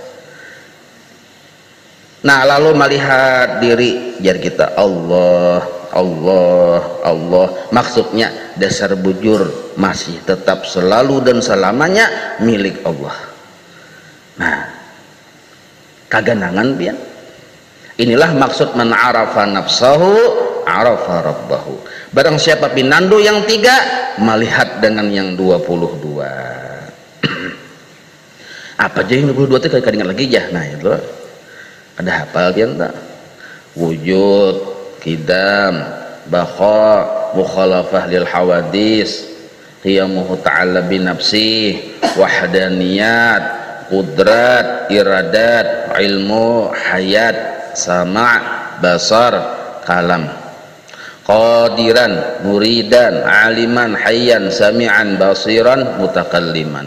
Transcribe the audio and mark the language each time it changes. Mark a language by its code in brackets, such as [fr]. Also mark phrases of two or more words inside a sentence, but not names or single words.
[bjn] Nah lalu melihat diri jar kita Allah Allah Allah, maksudnya dasar bujur masih tetap selalu dan selamanya milik Allah. Nah kaganangan pian, inilah maksud [ar] من عرف نفسه عرف ربه. [bjn] Barang siapa pinandu yang 3 melihat dengan yang 22. Apa aja yang 22 itu kadang lagi ya. Nah itu ada hafal pian tak? Wujud, qidam, baqa, [ar] مخالفة للحوادث, قيامه تعالى بنفسه, [bjn] wahdaniyat, qudrat, iradat, ilmu, hayat, sama', basar, kalam, qadiran, muridan, aliman, hayyan, sami'an, basiran, mutakalliman.